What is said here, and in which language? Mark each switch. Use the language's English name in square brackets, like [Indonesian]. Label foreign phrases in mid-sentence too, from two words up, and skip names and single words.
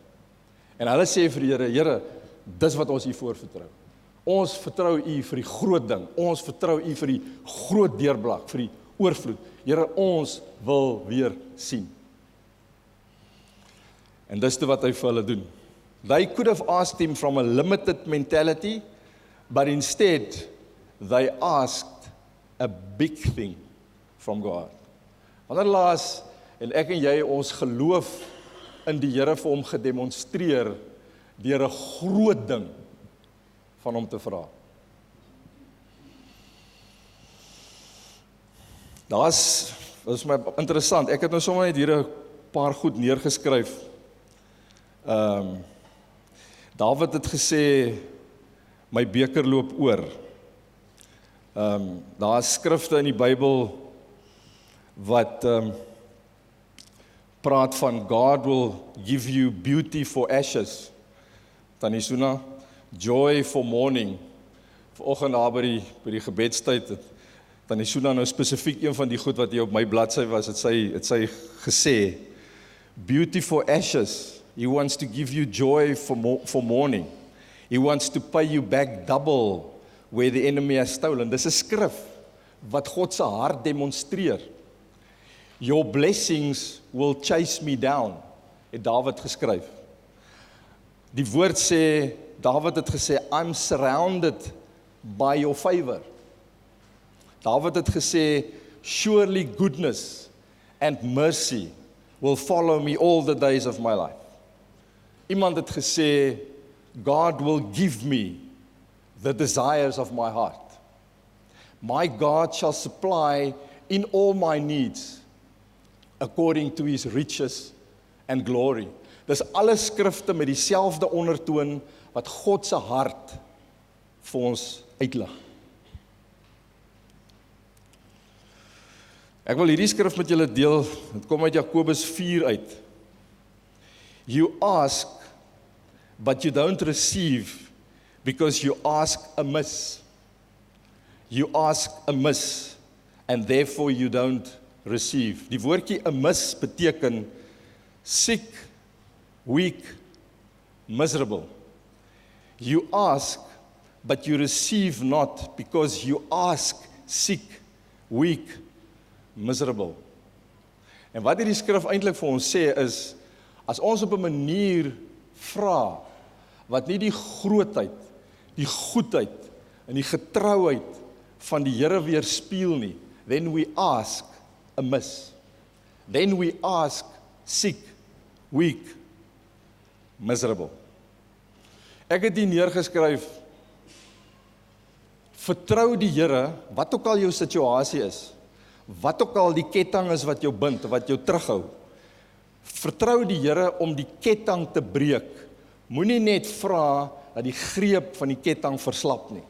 [Afrikaans] En hulle sê vir die Here, Here, dis wat ons U voorvertrou. Ons vertrou U vir die groot ding. Ons vertrou U vir die groot deurbraak, vir die oorvloed. Here, ons wil weer sien. En dis wat hy vir hulle doen. [English] They could have asked him from a limited mentality, but instead they asked a big thing from God. [Afrikaans] Wanneer laas en ek en jy ons geloof in die Here vir hom gedemonstreer deur 'n groot ding van hom te vra. Dit is my interessant. Ek het nou sommer net hier 'n paar goed neergeskryf. Dawid het gesê, my beker loop oor. Daar is skrifte in die Bybel wat praat van [English] God will give you beauty for ashes. Tannie Suna, joy for mourning. [Afrikaans] Vanoggend daar by die gebedstyd het Tannie Suna nou spesifiek een van die goed wat hier op my bladsy was, het sy gesê, [English] beauty for ashes. He wants to give you joy for mourning. He wants to pay you back double where the enemy has stolen. [Afrikaans] Dis 'n skrif wat God se hart demonstreer. [English] Your blessings will chase me down, [Afrikaans] het Dawid geskryf. Die woord sê, Dawid het gesê, [English] I'm surrounded by your favor. [Afrikaans] Dawid het gesê, [English] surely goodness and mercy will follow me all the days of my life. [Afrikaans] Iemand het gesê, [English] God will give me the desires of my heart. My God shall supply in all my needs according to his riches and glory. [Afrikaans] Dis alle skrifte met dieselfde ondertoon wat God se hart vir ons uitlig. Ek wil hierdie skrif met julle deel. Dit kom uit Jakobus 4 uit. [English] You ask, but you don't receive because you ask amiss. You ask amiss, and therefore you don't receive. [Afrikaans] Die woordjie amiss beteken [English] sick, weak, miserable. You ask, but you receive not because you ask sick, weak, miserable. [Afrikaans] En wat hierdie skrif eintlik vir ons sê is, as ons op 'n manier vra, wat nie die grootheid, die goedheid en die getrouheid van die Here weerspieël nie, [English] then we ask amiss. Then we ask sick, weak, miserable. [Afrikaans] Ek het hier neergeskryf, vertrou die Here, wat ook al jou situasie is, wat ook al die ketting is wat jou bind, wat jou terughou, vertrou die Here om die ketting te breek. Moenie net vra dat die greep van die ketting verslap nie.